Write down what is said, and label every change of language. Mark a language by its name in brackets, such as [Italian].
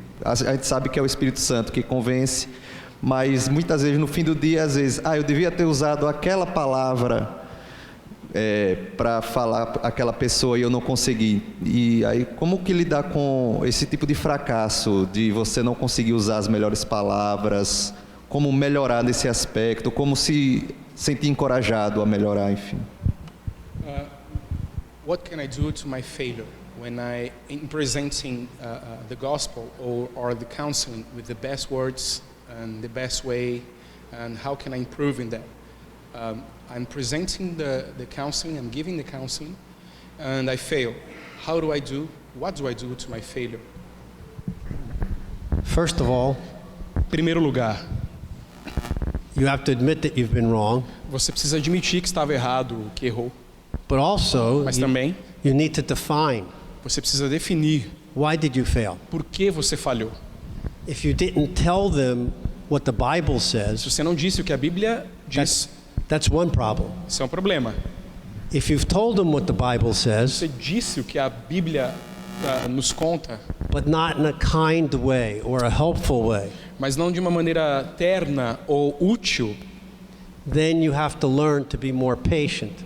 [Portuguese] A gente sabe que é o Espírito Santo que convence, mas, muitas vezes, no fim do dia, às vezes, eu devia ter usado aquela palavra para falar aquela pessoa e eu não consegui. E aí, como que lidar com esse tipo de fracasso, de você não conseguir usar as melhores palavras, como melhorar nesse aspecto, como se sentir encorajado a melhorar, enfim. [English] What can I do to my failure when in presenting the gospel or the counseling with the best words and the best way, and how can I improve in that? I'm presenting the counseling, I'm giving the counseling, and I fail. What do I do to my failure? First of all, [Portuguese] Primeiro lugar, [English] you have to admit that you've been wrong, [Portuguese] você precisa admitir que estava errado, que errou. [English] but also [Portuguese] Mas [English] you, [Portuguese] também, [English] you need to define, [Portuguese] você precisa definir [English] why did you fail? [Portuguese] por que você falhou. [English] If you didn't tell them what the Bible says, [Portuguese] Se você não disse o que a Bíblia diz, [English] that's one problem. [Portuguese] isso é um problema. [English] If you've told them what the Bible says, [Portuguese] Você disse o que a Bíblia nos conta, [English] but not in a kind way or a helpful way, [Portuguese] mas não de uma maneira terna ou útil, [English] then you have to learn to be more patient